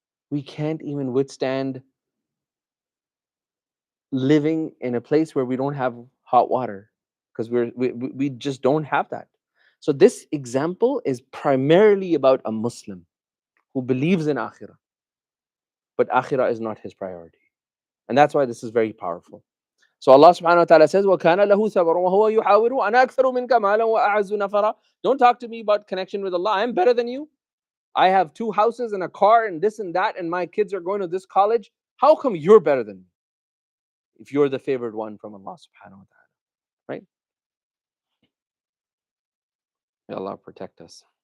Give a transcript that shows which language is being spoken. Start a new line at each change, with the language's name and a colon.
English: We can't even withstand living in a place where we don't have hot water because we just don't have that. So this example is primarily about a Muslim who believes in akhirah, but akhirah is not his priority, and that's why this is very powerful. So Allah subhanahu wa ta'ala says,
Arabic: وَكَانَ لَهُ ثَمَرٌ وَهُوَ يُحَاوِرُ أَنَا أَكْثَرُ مِنْكَ مَالًا وَأَعَزُّ نَفَرًا.
English: Don't talk to me about connection with Allah. I'm better than you. I have 2 houses and a car and this and that, and my kids are going to this college. How come you're better than me if you're the favored one from Allah subhanahu wa ta'ala? Right? May Allah protect us.